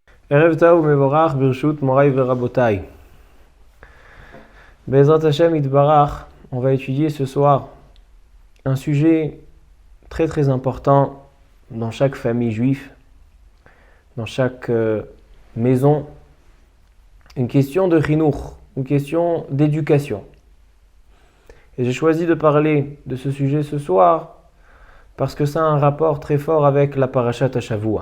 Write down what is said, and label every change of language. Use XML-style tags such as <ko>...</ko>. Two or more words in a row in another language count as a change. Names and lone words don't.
<he>ערב טוב מבורך ברשות מורי ורבותי. בעזרת השם יתברך,</he> <fr>on va étudier ce soir un sujet très très important dans chaque famille juive, dans chaque maison, une question de chinuch, une question d'éducation. Et j'ai choisi de parler de ce sujet ce soir parce que ça a un rapport très fort avec la</fr> <he>פרשת שבוע.</he>